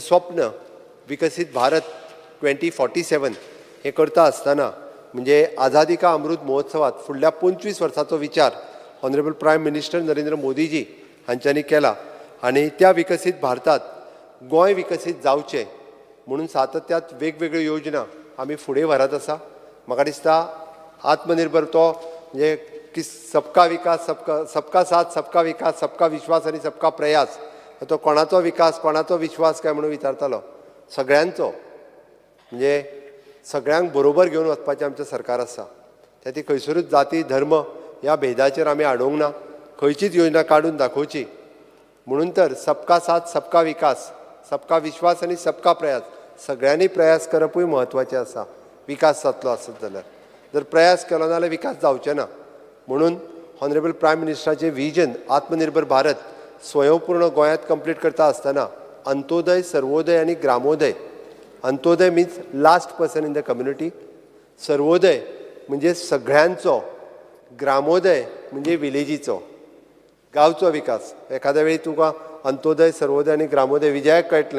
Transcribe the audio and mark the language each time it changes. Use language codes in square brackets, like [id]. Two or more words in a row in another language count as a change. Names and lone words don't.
[kok] स्वप्न विकसीत भारत 2047 हे करता आसतना म्हणजे आझादी का अमृत महोत्सवात फुडल्या 25 वर्सांचो विचार [en] Honourable Prime Minister [kok] नरेंद्र मोदीजी हांच्यांनी केला आनी त्या विकसीत भारतात गोंय विकसीत जावचें म्हणून सातत्यात वेगवेगळ्यो योजना आमी फुडें व्हरत आसा म्हाका दिसता आत्मनिर्भर तो म्हणजे की [hi] सबका विकास सबका साथ सबका विकास सबका विश्वास [kok] आनी [hi] सबका प्रयास [kok] तो कोणाचो विकास कोणाचो विश्वास काय म्हणून विचारतालो सगळ्यांचो म्हणजे सगळ्यांक बरोबर घेवन वचपाचें आमचें सरकार आसा त्या ती खंयसरूच जाती धर्म ह्या भेदाचेर आमी हाडूंक ना खंयचीच योजना काडून दाखोवची म्हणून तर [hi] सबका साथ सबका विकास सबका विश्वास [kok] आनी [hi] सबका प्रयास [kok] सगळ्यांनी प्रयास करपूय म्हत्वाचें आसा विकास जातलो आसत जाल्यार जर प्रयास केलो नाल्यार विकास जावचें ना म्हणून [en] Honourable Prime [kok] मिनिस्टराचें विजन आत्मनिर्भर भारत स्वयंपूर्ण गोंयांत कंप्लीट करता आसतना अंत्योदय सर्वोदय आनी ग्रामोदय अंत्योदय [en] means last person in the community [kok] सर्वोदय म्हणजे सगळ्यांचो ग्रामोदय म्हणजे विलेजीचो गांवचो विकास एखाद्या वेळी तुका अंत्योदय सर्वोदय आनी ग्रामोदय विजयाक कळटलें